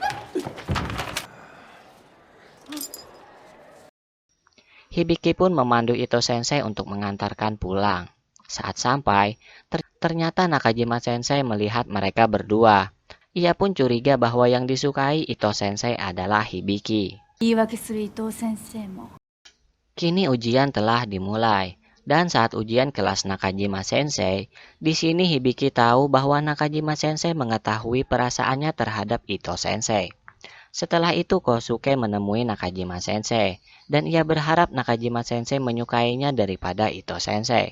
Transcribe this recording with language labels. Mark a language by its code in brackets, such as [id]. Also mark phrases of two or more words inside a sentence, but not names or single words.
[id] Hibiki pun memandu Ito Sensei untuk mengantarkan pulang. Saat sampai, ternyata Nakajima Sensei melihat mereka berdua. Ia pun curiga bahwa yang disukai Ito Sensei adalah Hibiki. [ja] 言い訳する伊藤先生も。 [id] Kini ujian telah dimulai, dan saat ujian kelas Nakajima Sensei, di sini Hibiki tahu bahwa Nakajima Sensei mengetahui perasaannya terhadap Ito Sensei. Setelah itu Kosuke menemui Nakajima Sensei, dan ia berharap Nakajima Sensei menyukainya daripada Ito Sensei.